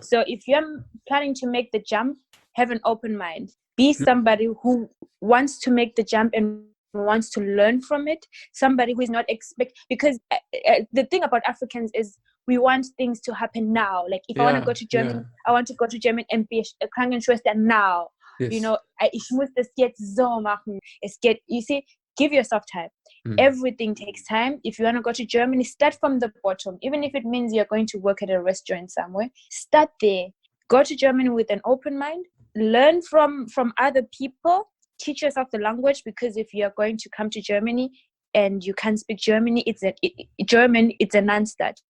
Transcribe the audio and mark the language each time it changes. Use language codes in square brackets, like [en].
[en] So if you're planning to make the jump, have an open mind. Be somebody who wants to make the jump and wants to learn from it. Somebody who is not because the thing about Africans is we want things to happen now. Like if I want to go to Germany, I want to go to Germany and be a Krankenschwester now. Yes. [de] Ich muss das jetzt so machen. [en] You see, give yourself time. Everything takes time. If you want to go to Germany, start from the bottom. Even if it means you're going to work at a restaurant somewhere, start there. Go to Germany with an open mind. Learn from other people. Teach yourself the language, because if you're going to come to Germany and you can't speak German, German, it's a non-stat.